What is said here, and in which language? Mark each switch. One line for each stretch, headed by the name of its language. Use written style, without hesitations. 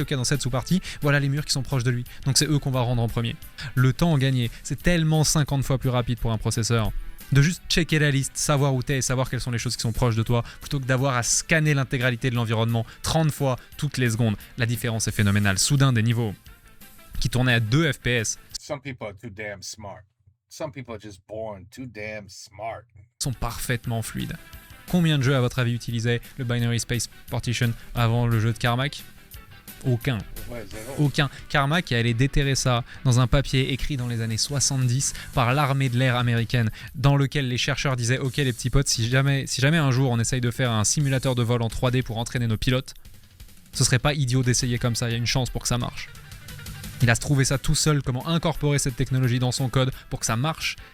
French: Ok, dans cette sous-partie, voilà les murs qui sont proches de lui. Donc c'est eux qu'on va rendre en premier. Le temps gagné, c'est tellement 50 fois plus rapide pour un processeur de juste checker la liste, savoir où t'es et savoir quelles sont les choses qui sont proches de toi, plutôt que d'avoir à scanner l'intégralité de l'environnement 30 fois toutes les secondes. La différence est phénoménale. Soudain, des niveaux qui tournait à 2 FPS.
English: Some people are too damn smart. Some people are just born too damn smart.
French: Sont parfaitement fluides. Combien de jeux, à votre avis, utilisaient le Binary Space Partition avant le jeu de Carmack? Aucun. Ouais, zéro. Aucun. Carmack est allé déterrer ça dans un papier écrit dans les années 70 par l'armée de l'air américaine, dans lequel les chercheurs disaient « Ok les petits potes, si jamais un jour on essaye de faire un simulateur de vol en 3D pour entraîner nos pilotes, ce serait pas idiot d'essayer comme ça, il y a une chance pour que ça marche. » Il a trouvé ça tout seul, comment incorporer cette technologie dans son code pour que ça marche.